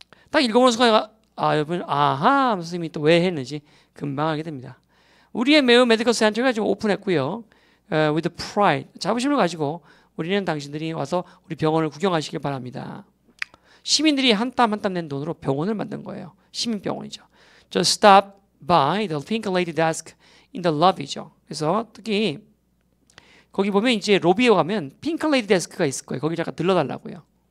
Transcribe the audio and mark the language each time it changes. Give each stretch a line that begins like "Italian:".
Korean: 딱 읽어보는 순간 여러분 아하 선생님이 또 왜 했는지 금방 알게 됩니다. 우리의 매우 메디컬 센터가 지금 오픈했고요.
English: with pride
Korean: 자부심을 가지고 우리는 당신들이 와서 우리 병원을 구경하시길 바랍니다. 시민들이 한 땀 한 땀 낸 돈으로 병원을 만든 거예요. 시민병원이죠.
English: Just stop by the pink lady desk in the lobby죠.
Korean: 그래서 특히 거기 보면 이제 로비에 가면 핑크 레이디 데스크가 있을 거예요. 거기 잠깐 들러달라고요.